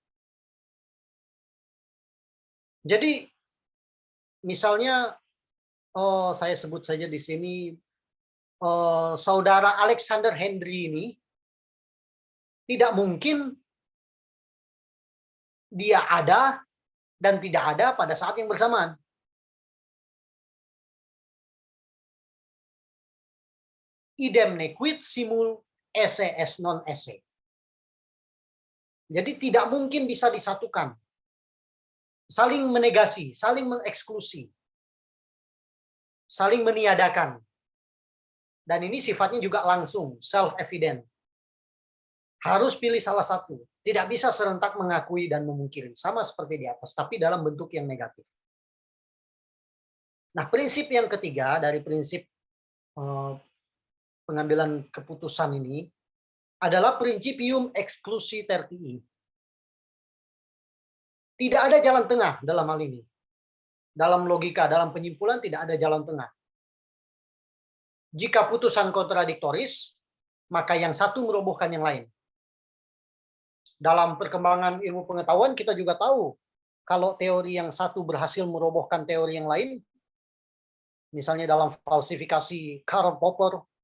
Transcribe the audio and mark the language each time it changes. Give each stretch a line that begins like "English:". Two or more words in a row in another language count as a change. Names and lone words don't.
Indonesian: Jadi, misalnya, saya sebut saja di sini, saudara Alexander Henry ini, tidak mungkin dia ada dan tidak ada pada saat yang bersamaan.
Latin: Idem nequit simul esse es non esse.
Indonesian: Jadi tidak mungkin bisa disatukan. Saling menegasi, saling mengeksklusi. Saling meniadakan. Dan ini sifatnya juga langsung, self-evident. Harus pilih salah satu. Tidak bisa serentak mengakui dan memungkiri. Sama seperti di atas, tapi dalam bentuk yang negatif. Nah, prinsip yang ketiga dari prinsip pengambilan keputusan ini adalah
Latin: principium exclusi tertii.
Indonesian: Tidak ada jalan tengah dalam hal ini. Dalam logika, dalam penyimpulan tidak ada jalan tengah. Jika putusan kontradiktoris, maka yang satu merobohkan yang lain. Dalam perkembangan ilmu pengetahuan kita juga tahu kalau teori yang satu berhasil merobohkan teori yang lain, misalnya dalam falsifikasi Karl Popper.